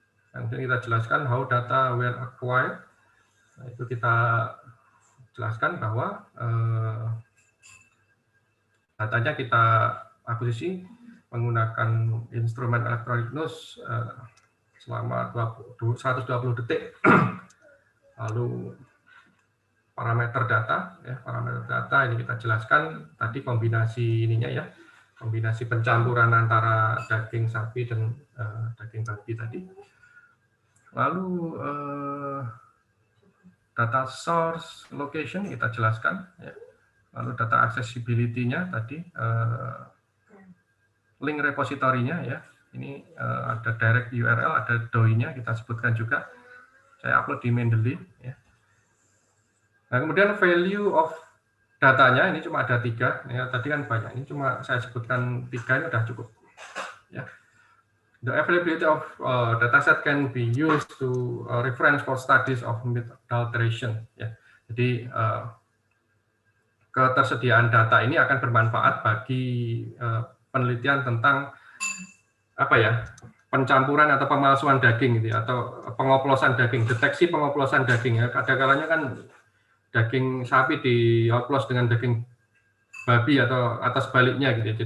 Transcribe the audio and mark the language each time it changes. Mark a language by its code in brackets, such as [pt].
[id] Kemudian kita jelaskan [en] how data were acquired. [id] Nah, itu kita jelaskan bahwa datanya kita akuisisi menggunakan instrumen electronic news selama 120 detik, lalu parameter data, ya, parameter data ini kita jelaskan tadi kombinasi ininya ya, kombinasi pencampuran antara daging sapi dan daging babi tadi. Lalu [en] data source location [id] kita jelaskan, ya. Lalu data accessibility-nya tadi, link repositorinya ya, ini ada direct URL, ada DOI-nya kita sebutkan juga. Saya upload di Mendeley, ya. Nah, kemudian value of datanya ini cuma ada 3, ya, tadi kan banyak, ini cuma saya sebutkan 3, ini udah cukup. Ya. [en] The availability of dataset can be used to reference for studies of meat adulteration. [id] Ya. Jadi ketersediaan data ini akan bermanfaat bagi penelitian tentang apa ya, pencampuran atau pemalsuan daging gitu, atau pengoplosan daging, deteksi pengoplosan daging. Ya. Kadang-kadang kan daging sapi dioplos dengan daging babi atau sebaliknya gitu.